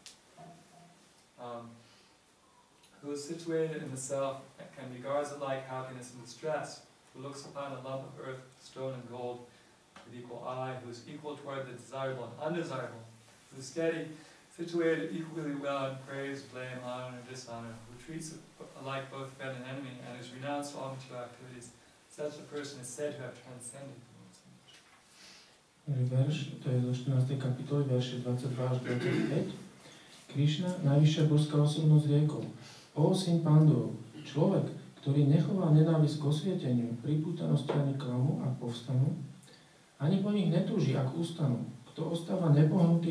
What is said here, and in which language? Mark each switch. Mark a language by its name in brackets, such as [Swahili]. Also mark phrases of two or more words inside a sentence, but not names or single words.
[English] who is situated in the self and regards alike happiness and distress, who looks upon a lump of earth, stone, and gold with equal eye, who is equal toward the desirable and undesirable, who is steady, situated equally well in praise, blame, honor, and dishonor, who treats alike both friend and enemy, and has renounced all material activities. Such a person is said to have transcended the world's image. [Slovak] Verš, to je zo 14. kapitoly, verše 22 až 25. Krišna, najvyššia božská osobnosť, riekol: O syn Pandurov, človek, ktorý nechová nenávisť k osvieteniu, pripútanosti ani klamu, ak povstanú, ani po nich netúži, ak ustanú, kto ostáva nepohnutý